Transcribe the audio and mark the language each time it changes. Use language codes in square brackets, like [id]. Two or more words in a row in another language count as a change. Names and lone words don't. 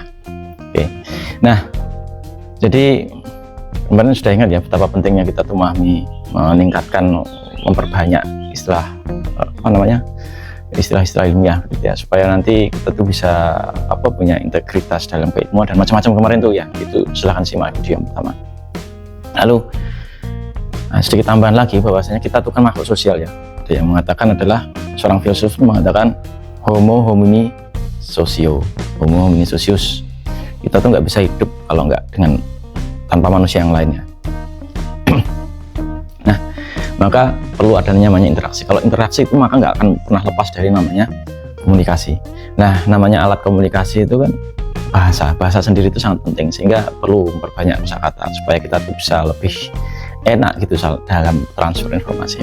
[id] Oke, nah jadi kemarin sudah ingat ya betapa pentingnya kita tuh meningkatkan, memperbanyak istilah-istilah ilmiah gitu ya, supaya nanti kita tuh bisa punya integritas dalam keilmuan dan macam-macam kemarin tuh ya. Itu silahkan simak video yang pertama. Lalu sedikit tambahan lagi bahwasanya kita tuh kan makhluk sosial ya. Ada yang mengatakan adalah seorang filsuf mengatakan [la] homo homini socio, homo homini socius. [id] Kita tuh nggak bisa hidup kalau nggak tanpa manusia yang lainnya. Nah, maka perlu adanya namanya interaksi. Kalau interaksi itu maka nggak akan pernah lepas dari namanya komunikasi. Nah, namanya alat komunikasi itu kan bahasa sendiri itu sangat penting, sehingga perlu memperbanyak kosakata supaya kita tuh bisa lebih enak gitu dalam transfer informasi.